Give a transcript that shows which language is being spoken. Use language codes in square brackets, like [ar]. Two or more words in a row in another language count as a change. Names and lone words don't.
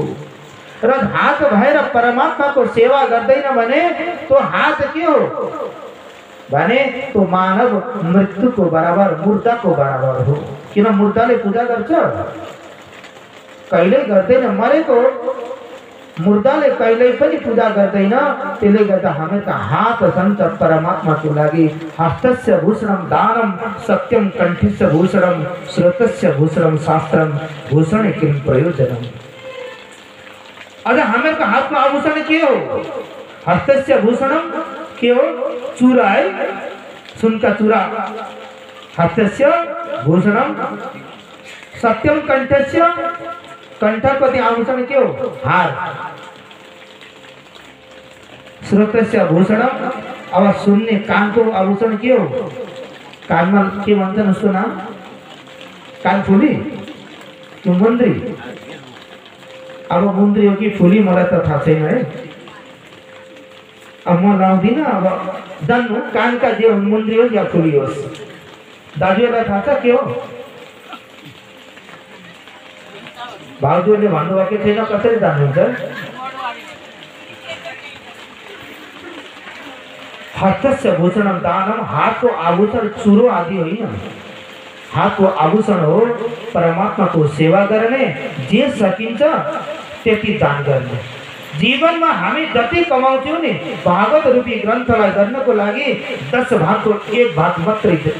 [ne] र हात भएर परमात्माको सेवा गर्दैन भने तो हात के हो भने तो मानव मृत्युको बराबर मुर्दाको बराबर हो। किन मुर्दाले पूजा गर्छ? कहिल्यै गर्दैन। मरेको मुर्दाले कहिल्यै पनि पूजा गर्दैन। त्यसले गर्दा हामीका हात छन् परमात्माको लागि। [sa] हस्तस्य भूषणम दानम सत्यम कण्ठस्य भूषणम श्रोतस्य भूषणम शास्त्रम भूषण किम प्रयोजनम। [ne] अझ हामीहरूको हातमा आभूषण के हो? [sa] हस्तस्य भूषणम [ne] के हो? चूरा है, सुनका चूरा। [sa] हस्तस्य भूषणम सत्यम कंठस्य, [ne] कंठपति आभूषण के हो? हार। [sa] श्रोत्रस्य भूषणम, [ne] अब सुन्ने कानको आभूषण के हो? कानमा के भन्छन् उसको नाम? कानफुली कि मुन्द्री? अब मुन्द्री हो कि फुली मलाई त थाहा छैन है। अब म लाउँदिनँ, अब जान्नु कानका जे मुन्द्री होस् या फुली होस्। दाजुहरूलाई थाहा छ के हो? भाउजूले भन्नुभएको छैन, कसरी जान्नुहुन्छ? [sa] हस्तस्य भूषणम दानम, [ne] हातको आभूषण चुरो आदि होइन। हातको आभूषण हो परमात्माको सेवा गर्ने, जे सकिन्छ त्यति दान गर्ने। जीवनमा हामी जति कमाउँछौँ नि, भागवत रूपी ग्रन्थलाई गर्नको लागि 10 भागको 1 भाग मात्रै।